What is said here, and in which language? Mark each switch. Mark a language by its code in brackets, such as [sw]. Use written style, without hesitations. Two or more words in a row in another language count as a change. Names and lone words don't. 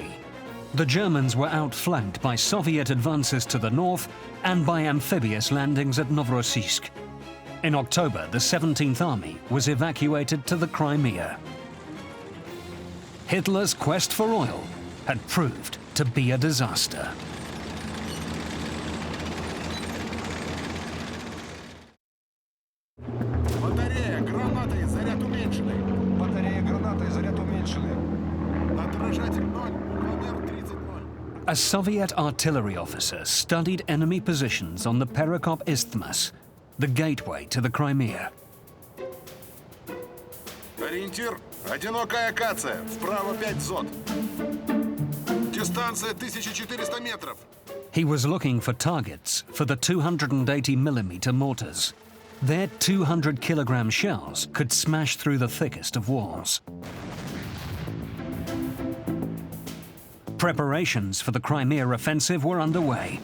[en] The Germans were outflanked by Soviet advances to the north and by amphibious landings at Novorossiysk. In October, the 17th Army was evacuated to the Crimea. Hitler's quest for oil had proved to be a disaster. [ru] Батарея, гранатой, заряд уменьшенный. Батарея, гранатой, заряд уменьшенный. Отражатель 0, номер 30-0. [en] A Soviet artillery officer studied enemy positions on the Perekop Isthmus, the gateway to the Crimea. [ru] Ориентир – одинокая акация, вправо 5 зод. Дистанция 1400 метров. [en] He was looking for targets for the 280mm mortars. Their 200-kilogram shells could smash through the thickest of walls. Preparations for the Crimea offensive were underway.